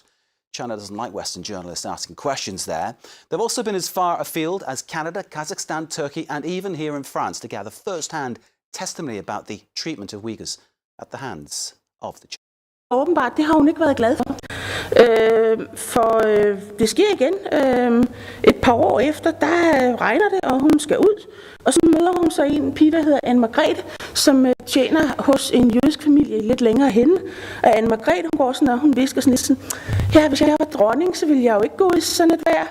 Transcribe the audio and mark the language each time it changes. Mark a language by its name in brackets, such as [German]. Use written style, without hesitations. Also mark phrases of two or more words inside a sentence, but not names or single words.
[English] China doesn't like Western journalists asking questions there. They've also been as far afield as Canada, Kazakhstan, Turkey and even here in France to gather first-hand testimony about the treatment of Uyghurs at the hands of the Chinese. [Danish] Åbenbart, det har hun ikke været glad for. For det sker igen. Et par år efter, der regner det, og hun skal ud. Og så møder hun så en pige, der hedder Anne-Margrethe, som tjener hos en jødisk familie lidt længere henne. Og Anne-Margrethe, hun går sådan, og hun visker sådan lidt sådan, ja, hvis jeg var dronning, så ville jeg jo ikke gå i sådan et vejr.